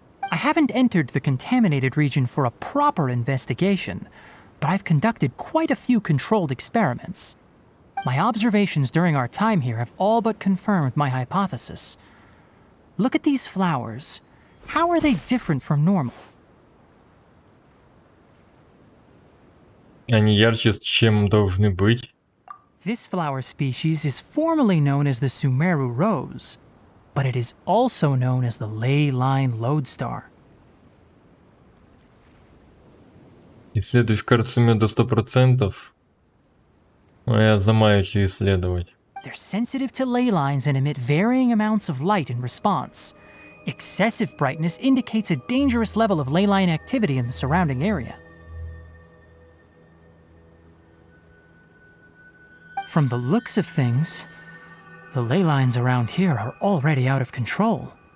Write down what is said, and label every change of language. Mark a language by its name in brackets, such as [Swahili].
[English] I haven't entered the contaminated region for a proper investigation, but I've conducted quite a few controlled experiments. My observations during our time here have all but confirmed my hypothesis. Look at these flowers. How are they different from normal? [Russian] Они ярче, чем должны быть. [English] This flower species is formally known as the Sumeru rose, but it is also known as the ley line lodestar. [Russian] Исследуешь карту до 100%. Но я замаюсь ее исследовать. [English] They're sensitive to ley lines and emit varying amounts of light in response. Excessive brightness indicates a dangerous level of ley line activity in the surrounding area. From the looks of things, the ley lines around here are already out of control.